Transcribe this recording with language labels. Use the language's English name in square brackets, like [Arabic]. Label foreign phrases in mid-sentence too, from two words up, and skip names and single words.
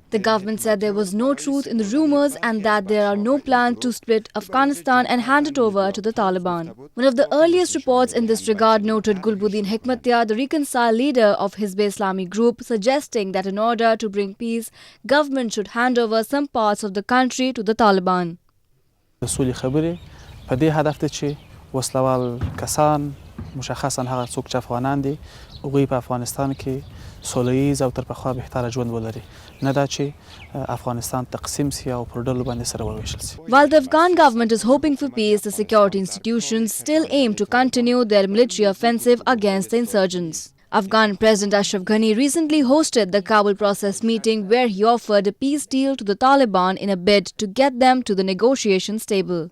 [English] The government said there was no truth in the rumors and that there are no plans to split Afghanistan and hand it over to the Taliban. One of the earliest reports in this regard noted Gulbuddin Hekmatyar, the reconciled leader of Hizb Islami group, suggesting that in order to bring peace, government should hand over some parts of the country to the Taliban. [Pashto] په دې هدف ده چې وسلوال کسان مشخصا هغه څوک چې افغانان دي هغوی په افغانستان کې سوله ییز او تر پخوا بهتره ژوند ولري نه دا چې افغانستان تقسیم سي او پر ډلو باندې سره وویشل سي. [English] While the Afghan government is hoping for peace, the security institutions still aim to continue their military offensive against the insurgents. Afghan President Ashraf Ghani recently hosted the Kabul process meeting where he offered a peace deal to the Taliban in a bid to get them to the negotiations table.